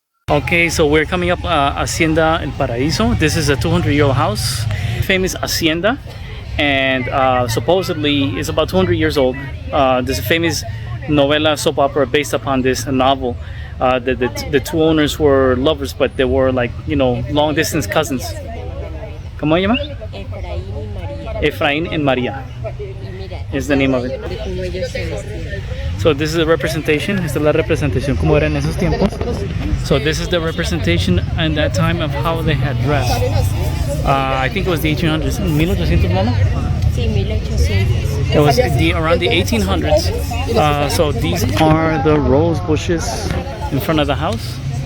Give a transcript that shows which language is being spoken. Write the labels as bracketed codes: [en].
[en] Okay, so we're coming up Hacienda El Paraíso. This is a 200-year-old house, famous hacienda, and supposedly it's about 200 years old. There's a famous novela soap opera based upon this novel. The two owners were lovers, but they were like long distance cousins. [es] ¿Cómo se llama? Efraín and María. [en] is the name of it. [es] De cómo ellos se vestían. [en] So this is a representation. [es] Esta es la representación como era en esos tiempos. [en] So this is the representation in that time of how they had dressed. I think it was the 1800s. 1800, Mama? [es] Sí, 1800. [en] It was around the 1800s. So these are the rose bushes in front of the house.